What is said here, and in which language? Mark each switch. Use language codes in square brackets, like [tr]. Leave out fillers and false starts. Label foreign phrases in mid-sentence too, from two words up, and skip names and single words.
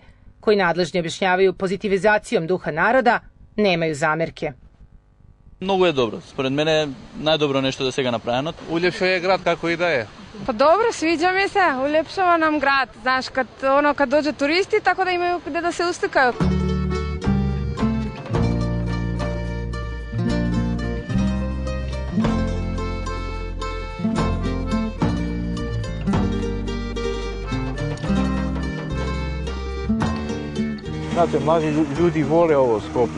[sr] koji nadležni objašnjavaju pozitivizacijom duha naroda, nemaju zamerke. Mnogo je dobro. [mk] Според мене најдобро нешто да сега направено. [sr] Uljepšuje grad kako i da je. Pa dobro, sviđa mi se, uljepšava nam grad. Znaš, kad dođe turisti, tako da imaju gde da se uslikaju. Znate, mladi ljudi vole ovo Skoplje.